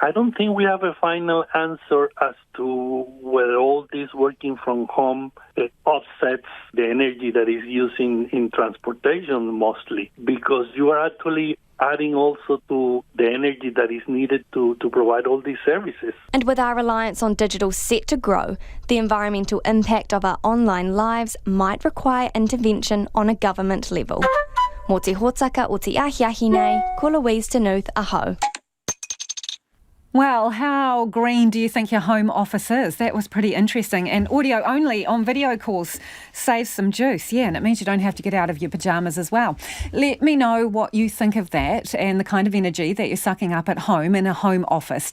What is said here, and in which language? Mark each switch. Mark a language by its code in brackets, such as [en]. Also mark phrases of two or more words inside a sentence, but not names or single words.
[en] I don't think we have a final answer as to whether all this working from home offsets the energy that is used in transportation mostly, because you are actually adding also to the energy that is needed to provide all these services. And with our reliance on digital set to grow, the environmental impact of our online lives might require intervention on a government level. [mi] Mō te hōtaka o te ahiahi nei, ko Louise Tenuth, aho. [en] Well, how green do you think your home office is? That was pretty interesting. And audio only on video calls saves some juice. Yeah, and it means you don't have to get out of your pyjamas as well. Let me know what you think of that and the kind of energy that you're sucking up at home in a home office.